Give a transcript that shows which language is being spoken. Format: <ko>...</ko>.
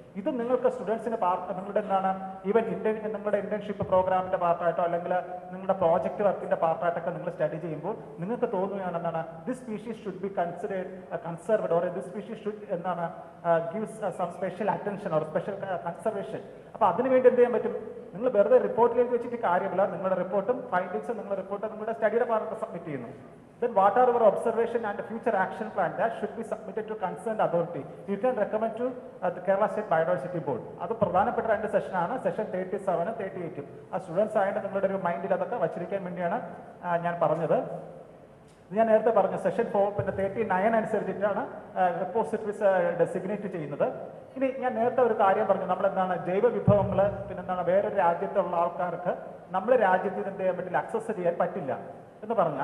<ml>ഇത് നിങ്ങൾക്ക് സ്റ്റുഡൻസിന് നിങ്ങളുടെ എന്താണ് ഈവൻ നിങ്ങളുടെ ഇന്റേൺഷിപ്പ് പ്രോഗ്രാമിന്റെ പാർട്ടായിട്ടോ അല്ലെങ്കിൽ നിങ്ങളുടെ പ്രോജക്റ്റ് വർക്കിന്റെ പാർട്ടായിട്ടൊക്കെ നിങ്ങൾ സ്റ്റഡി ചെയ്യുമ്പോൾ നിങ്ങൾക്ക് തോന്നുകയാണ് എന്താണ്,</ml> <en>this species should be conserved or this species should</en> <ml>എന്താണ്</ml> <en>Gives some special attention or special conservation.</en> <ml>അപ്പോൾ അതിനുവേണ്ടി എന്ത് ചെയ്യാൻ പറ്റും, നിങ്ങൾ വെറുതെ റിപ്പോർട്ടിലേക്ക് വെച്ചിട്ട് കാര്യമില്ല, നിങ്ങളുടെ റിപ്പോർട്ടും ഫൈൻഡിങ്സും നിങ്ങളുടെ റിപ്പോർട്ട് നിങ്ങളുടെ സ്റ്റഡിയുടെ പാർട്ട് സബ്മിറ്റ് ചെയ്യുന്നു.</ml> <en>Then what are your observation and future action plan that should be submitted to concerned authority? You can recommend to the Kerala State Biodiversity Board.</en> <ml>അത് പ്രധാനപ്പെട്ട രണ്ട് സെഷനാണ്, സെഷൻ 37 38. ആ സ്റ്റുഡൻസ് ആയിട്ട് നിങ്ങളുടെ ഒരു മൈൻഡിൽ അതൊക്കെ വച്ചിരിക്കാൻ വേണ്ടിയാണ് ഞാൻ പറഞ്ഞത്. ഞാൻ നേരത്തെ പറഞ്ഞു സെഷൻ 39 അനുസരിച്ചിട്ടാണ് റിപ്പോസിറ്ററീസ് ഡെസിഗ്നേറ്റ് ചെയ്യുന്നത്. ഇനി ഞാൻ നേരത്തെ ഒരു കാര്യം പറഞ്ഞു, നമ്മളെന്താണ് ജൈവ വിഭവങ്ങൾ പിന്നെന്താണ് വേറൊരു രാജ്യത്തുള്ള ആൾക്കാർക്ക് നമ്മുടെ രാജ്യത്ത് ഇത് എന്ത് ചെയ്യാൻ പറ്റില്ല, അക്സസ് ചെയ്യാൻ പറ്റില്ല എന്ന് പറഞ്ഞു.</ml>